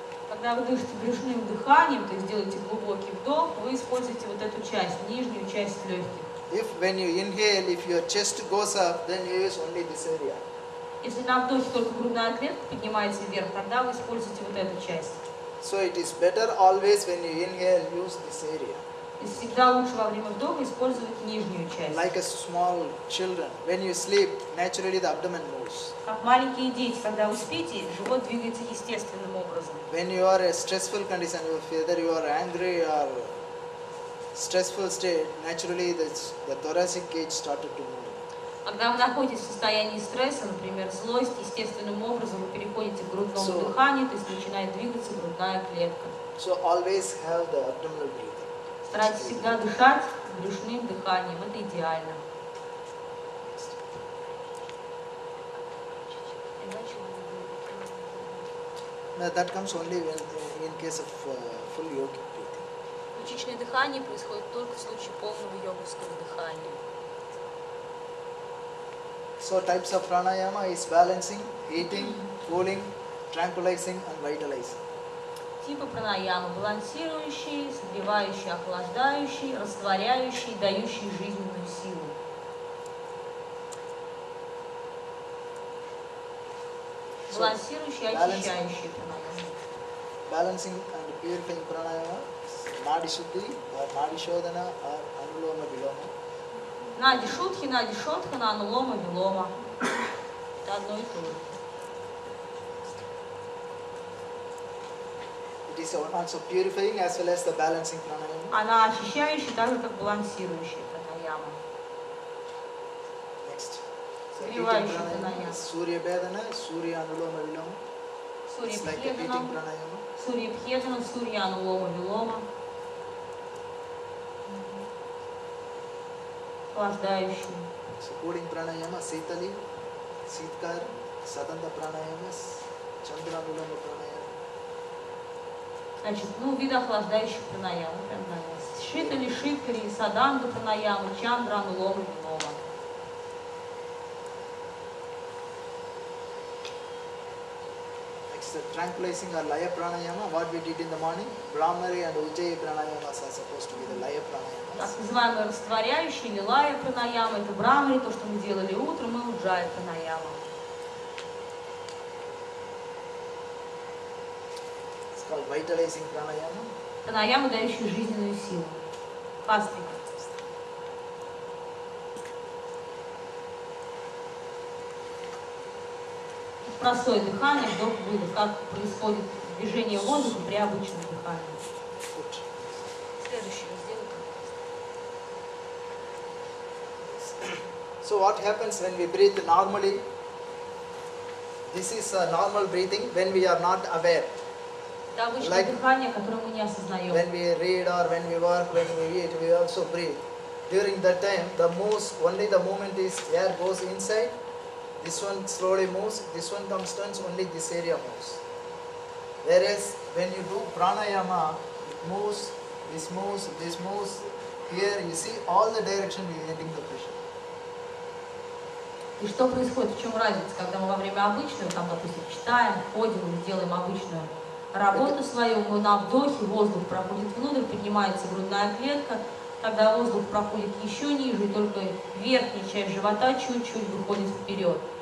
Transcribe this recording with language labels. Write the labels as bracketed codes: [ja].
[ru] Когда вы дышите брюшным дыханием, то есть делаете глубокий вдох, вы используете вот эту часть, нижнюю часть легких. [en] When you inhale, if your chest goes up, then you use only this area. [ru] Если на вдохе только грудная клетка поднимается вверх, тогда вы используете вот эту часть. [en] So it is better always when you inhale, use this area. [ru] И всегда лучше во время вдоха использовать нижнюю часть. [en] Like a small children, when you sleep, naturally the abdomen moves. [ru] Как маленькие дети, когда вы спите, живот двигается естественным образом. [en] When you are in a stressful condition, whether you are angry or stressful state, naturally the thoracic cage started to move. [ru] Когда вы находитесь в состоянии стресса, например, злость, естественным образом вы переходите к грудному дыханию, то есть начинает двигаться грудная клетка. [en] So always have the abdominal breathing. [ru] Старайтесь всегда дышать брюшным дыханием, это идеально. [en] That comes only when, in case of full yogic breathing. [ru] Ключичное дыхание происходит только в случае полного йоговского дыхания. [en] So types of pranayama is balancing, heating, cooling, tranquilizing and vitalizing. [ru] Типы пранаямы: балансирующий, согревающий, охлаждающий, растворяющий, дающий жизненную силу. Балансирующий, очищающий пранаямы. [en] Balancing and purifying pranayama, nadi shuddhi or nadi shodhana or anuloma viloma. [ru] Нади шутхи, нади шотхана, анулома, вилома. Это одно и то же. [en] It is also purifying as well as the balancing pranayama. [ru] Она очищающая, так же как балансирующая пранаяма. [en] Next. [ru] Согревающий пранаяма. [en] Surya Bedana, Surya Anuloma Viloma. It's like a heating pranayama. [ru] Сурья Бхедана, Сурья Анулома Вилома. Охлаждающий. [en] So cooling pranayama, Sitali, Sitkar, Sadanta pranayama, Chandra Anuloma pranayama. [ru] Значит, виды охлаждающих пранаям. Прям Шитали, Шиткари, Саданга пранаямы, Чандра, Анулома, Вилома. [en] Next, tranquilizing or Laya pranayama, what we did in the morning. Brahmari and Ujjayi pranayamas are supposed to be the Laya pranayamas. [ru] Так называемые растворяющие или лая пранаямы, это брамари, то, что мы делали утром, и уджая пранаямы. [en] It's called vitalizing pranayama. [ru] Пранаямы, дающие жизненную силу. Фастинг. Простое дыхание, вдох-выдох, как происходит движение воздуха при обычном дыхании. Следующий раздел. [en] So what happens when we breathe normally? This is a normal breathing when we are not aware. [ru] Это обычное дыхание, которое мы не осознаем. [en] When we read or when we work, when we eat, we also breathe. During that time, only the movement is air goes inside. This one slowly moves, this one comes down, only this area moves. Whereas when you do pranayama, it moves, this moves, this moves. Here you see all the direction we are getting the pressure. [ru] И что происходит, в чем разница, когда мы во время обычного, там, допустим, читаем, ходим или делаем обычную работу свою, мы на вдохе, воздух проходит внутрь, поднимается грудная клетка, тогда воздух проходит еще ниже, и только верхняя часть живота чуть-чуть выходит вперед.